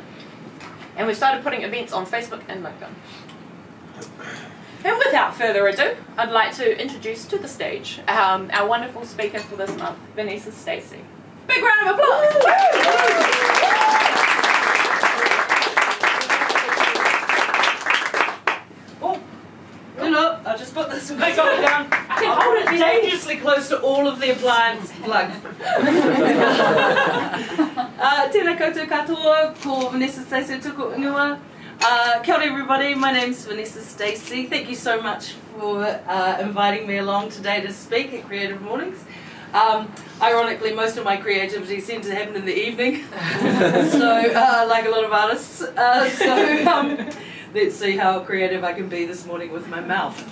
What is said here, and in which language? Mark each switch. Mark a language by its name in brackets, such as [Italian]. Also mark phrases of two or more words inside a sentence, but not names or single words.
[English] And we've started putting events on Facebook and LinkedIn. And without further ado, I'd like to introduce to the stage our wonderful speaker for this month, Vanessa Stacey. Big round of applause! I'll just put this one down. I'll hold it dangerously close to all of the appliance plugs. [Māori] Tēnā koutou katoa, ko Vanessa Stacey tuku ingoa. Kia ora [English] everybody, my name's Vanessa Stacey. Thank you so much for inviting me along today to speak at Creative Mornings. Ironically, most of my creativity seems to happen in the evening, so like a lot of artists. Let's see how creative I can be this morning with my mouth.